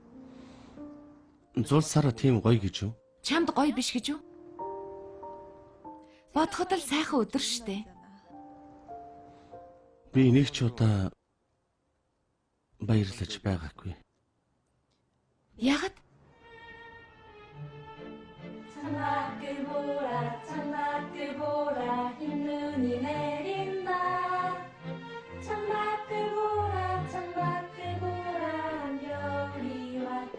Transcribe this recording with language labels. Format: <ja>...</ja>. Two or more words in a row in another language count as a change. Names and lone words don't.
<mn>Зул сараа тийм гоё гэж юу? Чамд гоё биш гэж юу? Бодоход л сайхан өдөр штэ. Би нэг ч удаа баярлаж байгаагүй. Яагаад?</mn> <ko>창밖을 보라 흰 눈이 내린다 창밖을 보라 한겨울이 와</ko>